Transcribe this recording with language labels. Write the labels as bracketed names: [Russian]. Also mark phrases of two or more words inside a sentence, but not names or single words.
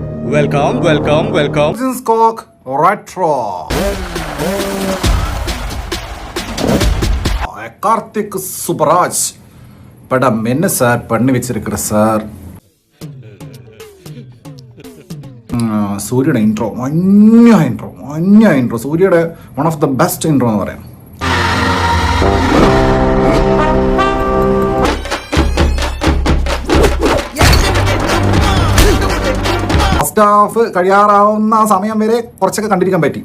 [English] welcome. Cock Retro. [Tamil] கார்த்திக் சுப்பராஜ் படம் என்ன சார் பண்ணி வச்சிருக்கிற சார்? [Malayalam] സൂര്യയുടെ ഇൻട്രോ മഞ്ഞ ഇൻട്രോ സൂര്യയുടെ [English] one of the best intro [Malayalam] എന്ന് പറയാം. [English] first half [Malayalam] കഴിയാറാവുന്ന സമയം വരെ കുറച്ചൊക്കെ കണ്ടിരിക്കാൻ പറ്റി.